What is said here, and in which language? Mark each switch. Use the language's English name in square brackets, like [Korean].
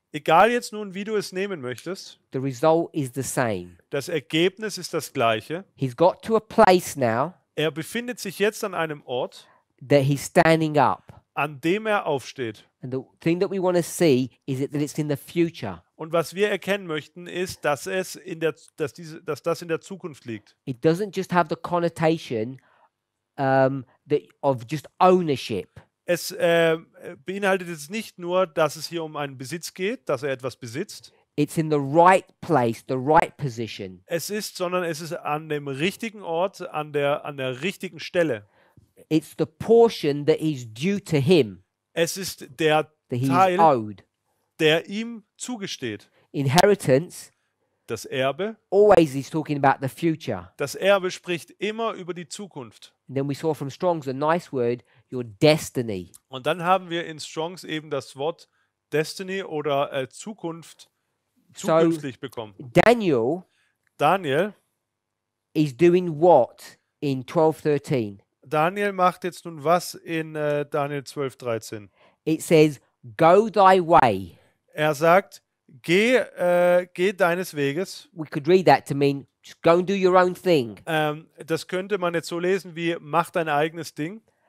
[German] Egal jetzt nun, wie du es nehmen möchtest, [English] the result is the same. [German] das Ergebnis ist das gleiche. [English] He's got to a place now [German] Er befindet sich jetzt an einem Ort, [English] that he's standing up. [German] an dem er aufsteht. [English] And the thing that we want to see is that it's in the future. [German] Und was wir erkennen möchten, ist, dass das in der Zukunft liegt. [English] It doesn't just have the connotation of just ownership. [German] Es beinhaltet jetzt nicht nur, dass es hier um einen Besitz geht, dass er etwas besitzt. [English] It's in the right place, the right position. [German] Sondern es ist an dem richtigen Ort, an der richtigen Stelle. [English] It's the portion that is due to him, [German] Es ist der [English] that he is [German] Teil, [English] owed. [German] der ihm zugesteht. [English] Inheritance [German] Das Erbe. [English] always is talking about the future. [German] Das Erbe spricht immer über die Zukunft. [English] And then we saw from Strong's a nice word, your destiny. [German] Und dann haben wir in Strongs eben das Wort Destiny oder zukünftig bekommen. [English] Daniel is doing what in 12:13? [German] Daniel macht jetzt nun was in Daniel 12,13. [English] It says, go thy way. [German] Er sagt, geh deines Weges. [English] We could read that to mean, just go and do your own thing [German] Das könnte man jetzt so lesen wie, mach dein eigenes Ding.